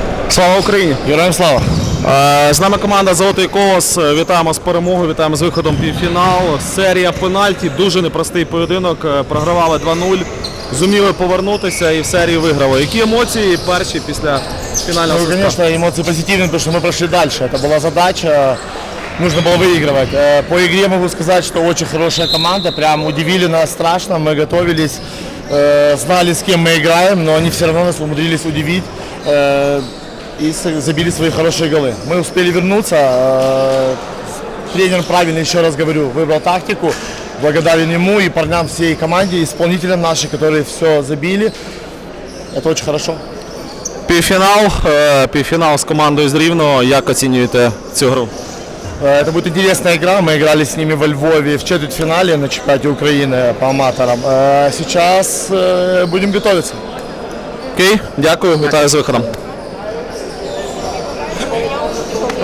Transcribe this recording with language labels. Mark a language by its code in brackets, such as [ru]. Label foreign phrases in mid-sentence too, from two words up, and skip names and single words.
[uk] Слава Україні! Героям слава! З нами команда «Золотий колос». Вітаємо з перемогою, вітаємо з виходом в півфінал. Серія пенальті, дуже непростий поєдинок. Програвали 2-0, зуміли повернутися і в серії виграли. Які емоції перші після фінального [ru] Ну, [uk] свистка? [ru] конечно, эмоции позитивные, потому что мы прошли дальше. Это была задача, нужно было выигрывать. По игре могу сказать, что очень хорошая команда, прям удивили нас страшно, мы готовились, знали, с кем мы играем, но они все равно нас умудрились удивить и забили свои хорошие голы. Мы успели вернуться, тренер правильно, еще раз говорю, выбрал тактику, благодарен ему и парням всей команде, исполнителям нашим, которые все забили. Это очень хорошо. [uk] Півфінал з командою з Рівного. Як оцінюєте цю гру? [ru] Это будет интересная игра. Мы играли с ними во Львове в четвертьфинале на чемпионате Украины по аматорам. Сейчас будем готовиться. [uk] Окей, дякую, вітаю з виходом.